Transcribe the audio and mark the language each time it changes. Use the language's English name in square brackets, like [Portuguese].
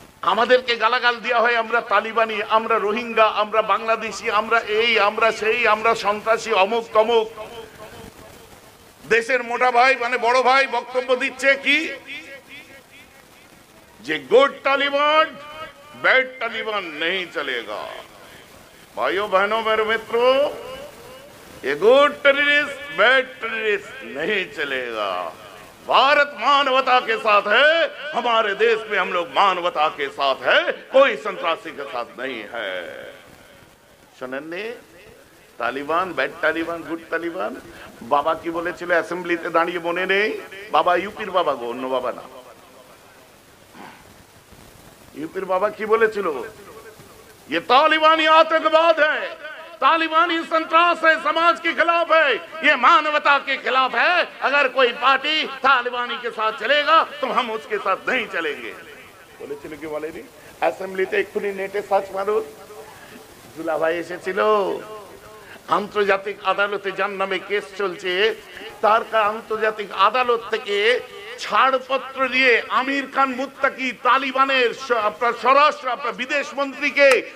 [Bangla] আমাদেরকে গালাগাল দেওয়া হয় আমরা তালিবানি, আমরা রোহিঙ্গা, আমরা বাংলাদেশি, আমরা এই, আমরা সেই, আমরা সন্ত্রাসী, অমুক তমুক। দেশের মোটা ভাই মানে বড় ভাই বক্তব্য দিচ্ছে কি যে [Hindi] गुड तालिबान बैड तालिबान नहीं चलेगा। भाइयों बहनों मेरे मित्रों, ये गुड टेररिस्ट बैड टेररिस्ट नहीं चलेगा। भारत मानवता के साथ है, हमारे देश में हम लोग मानवता के साथ है, कोई संत्रासी के साथ नहीं है। सुनने तालिबान बैड तालिबान गुड तालिबान बाबा की [Bangla] বলেছিল অ্যাসেম্বলিতে দাঁড়িয়ে, মনে নেই? [Hindi] বাবা ইউপির বাবা গো, অন্য বাবা না। यूपी बाबा की बोले चलो ये तालिबानी आतंकवाद है, तालिबानी संत्रास है, समाज के खिलाफ है, ये मानवता के खिलाफ है। अगर कोई पार्टी तालिबानी के साथ चलेगा तो हम उसके साथ नहीं चलेंगे। बोले चलो क्यों बोले नहीं? [Bangla] অ্যাসেম্বলিতে এক্ষুনি নেটে সার্চ মারুন, দুলা ভাই এসেছিল। আন্তর্জাতিক আদালতে যার নামে কেস চলছে, তার আন্তর্জাতিক আদালত থেকে ছাড়পত্র দিয়ে আমির খান মুত্তাকি তালিবানের আপনার স্বরাষ্ট্র আপনার বিদেশ মন্ত্রীকে